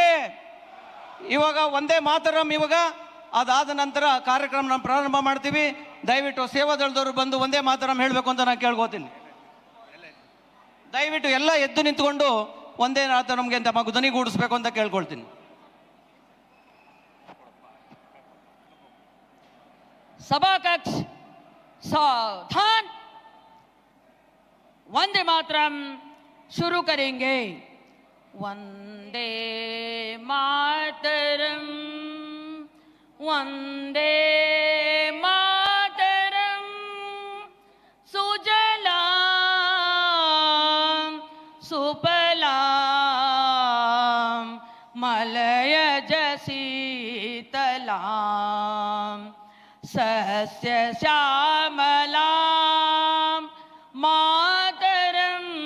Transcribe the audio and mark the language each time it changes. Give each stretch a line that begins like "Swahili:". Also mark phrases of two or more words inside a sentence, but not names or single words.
Kannada: ಇವಾಗ ಒಂದೇ ಮಾತರಂ. ಇವಾಗ ಅದಾದ ನಂತರ ಕಾರ್ಯಕ್ರಮ ಪ್ರಾರಂಭ ಮಾಡ್ತೀವಿ. ದಯವಿಟ್ಟು ಸೇವಾದಳದವರು ಬಂದು ಒಂದೇ ಮಾತರಂ ಹೇಳಬೇಕು ಅಂತ ನಾನು ಕೇಳ್ಕೋತೀನಿ. ದಯವಿಟ್ಟು ಎಲ್ಲ ಎದ್ದು ನಿಂತ್ಕೊಂಡು ಒಂದೇ ಮಾತರಂಗೆ ತಮ್ಮ ಧ್ವನಿಗೂಡಿಸ್ಬೇಕು ಅಂತ ಕೇಳ್ಕೊಳ್ತೀನಿ.
Hindi: सभा कक्ष सावधान. वंदे मातरम शुरू करेंगे.
Sanskrit: वंदे मातरम, वंदे मातरम. सुजलाम सुफलाम मलयज शीतलाम सस्य श्यामलाम मातरम.